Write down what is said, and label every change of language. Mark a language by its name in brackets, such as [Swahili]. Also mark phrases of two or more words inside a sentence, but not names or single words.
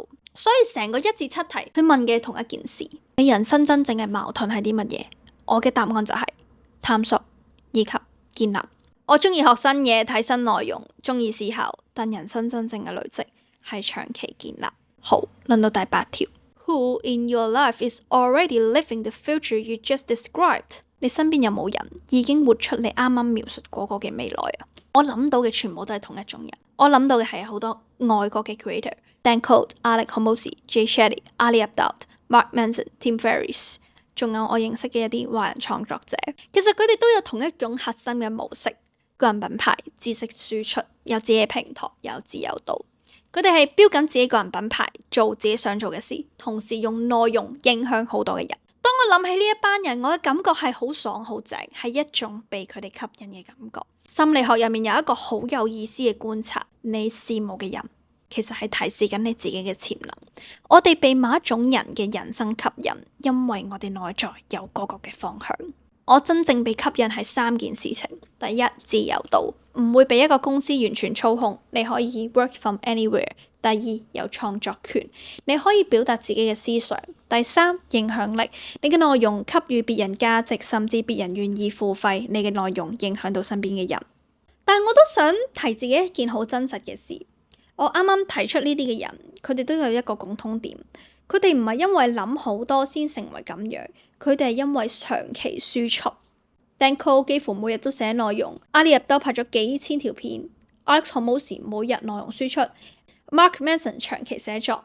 [Cantonese] 所以成個1至7題佢問嘅同一件事，你人生真正嘅矛盾係啲乜嘢？我嘅答案就係探索以及建立。我中意學新嘢，睇新內容，中意思考，但人生真正嘅累積係長期建立。好，輪到第8 條。 [English] Who in your life is already living the future you just described？ [Cantonese] 你身邊有冇人已經活出你啱啱描述嗰個嘅未來啊？我諗到嘅全部都係同一種人。我諗到嘅係好多外國嘅 creator，Dan Code、Alex Hormozi、Jay Shetty、Ali Abdaal、Mark Manson、Tim Ferriss，仲有我認識嘅一啲華人創作者。其實佢哋都有同一種核心嘅模式：個人品牌、知識輸出，有自己嘅平台，有自由度。佢哋係標緊自己個人品牌，做自己想做嘅事，同時用內容影響好多嘅人。當我諗起呢一班人，我嘅感覺係好爽好正，係一種被佢哋吸引嘅感覺。心理學入面有一個好有意思嘅觀察，你羨慕嘅人其實係提示緊你自己嘅潛能。我哋被某一種人嘅人生吸引，因為我哋內在有嗰個嘅方向。我真正被吸引係3件事情。第一，自由度，唔會俾一個公司完全操控，你可以 [English] work from anywhere。 [Cantonese] 第2，有創作權，你可以表達自己嘅思想。第3，影響力，你嘅內容給予別人價值，甚至別人願意付費，你嘅內容影響到身邊嘅人。但我都想提自己一件好真實嘅事，我啱啱提出呢啲嘅人，佢哋都有一個共通點，佢哋唔係因為諗好多先成為咁樣，佢哋係因為長期輸出。Dan Code 幾乎每日都寫內容，Ali Abdaal拍咗幾千條片，Alex Hormozi每日內容輸出，Mark Manson 長期寫作。